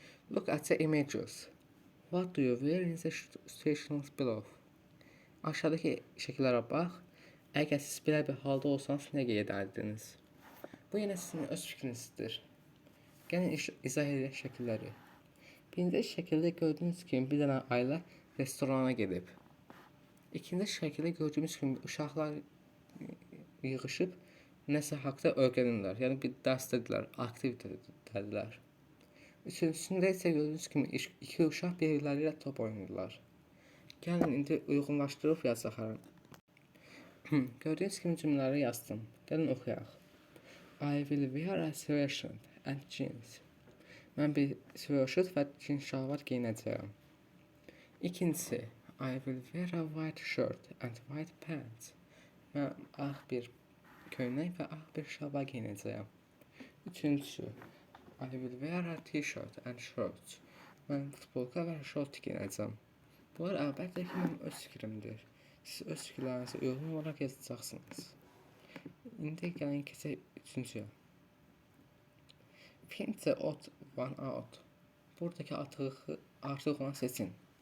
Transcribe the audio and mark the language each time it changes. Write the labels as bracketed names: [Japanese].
[English] Look at the images. What do you wear in the situations below? [Azerbaijani] Aşağıdakı şəkillərə bax. Əgər siz belə bir halda olsanız, nə edərdiniz? Bu yenə sizin öz fikrinizdir. Gəlin izah edək şəkilləri. Birinci şəkildə gördüyünüz kimi bir dənə ailə restorana gedib. İkinci şəkildə gördüyümüz kimi uşaqlar yığışıb nəsə haqqında öyrənirlər. Yəni bir dərsdədirlər, aktivitetədilər. Üçüncüsündə isə gördüyünüz kimi iki uşaq birbirləri ilə top oynayırlar. Gəlin indi uyğunlaşdırıb yazaq. Gördüyünüz kimi cümlələri yazdım. Gəlin oxuyaq. [English] I will wear a sweatshirt and jeans. [Azerbaijani] Mən bir sweatshirt və cins şalvar geyinəcəyəm. İkincisi, [English] I will wear a white shirt and white pants. [Azerbaijani] Mən ağ bir köynək və ağ bir şalvar geyinəcəyəm. Üçüncüsü, [English] I will wear a t-shirt and shorts. [Azerbaijani] Mən futbolka və şort geyinəcəm. Bunlar əlbəttə ki, mənim öz fikrimdir. Siz öz fikirlərinizə uyğun olaraq yazacaqsınız. İndi gəlin keçək üçüncüyə. [English] Find the odd one out. [Azerbaijani] Buradakı artıq olanı seçin.